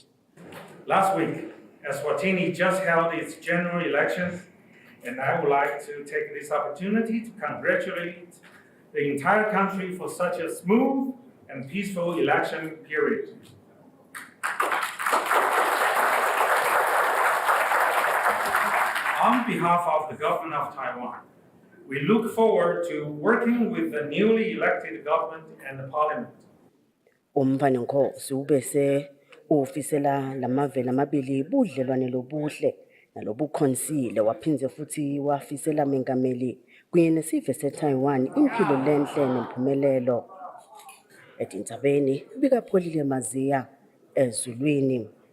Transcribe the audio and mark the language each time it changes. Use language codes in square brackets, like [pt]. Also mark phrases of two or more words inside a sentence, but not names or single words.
[en] Last week, Eswatini just held its general elections, and I would like to take this opportunity to congratulate the entire country for such a smooth and peaceful election period. On behalf of the government of Taiwan, we look forward to working with the newly elected government and the parliament. [ss] Umvane Nkosi ubese ufisela lamavela amabili budlelwane lobuhle nalobukhonsile waphinze futhi wafisela mengameli kunye nesive seTaiwan impilo lenhle nempumelelo. Etintabeni bikapholile Maziya ezulwini.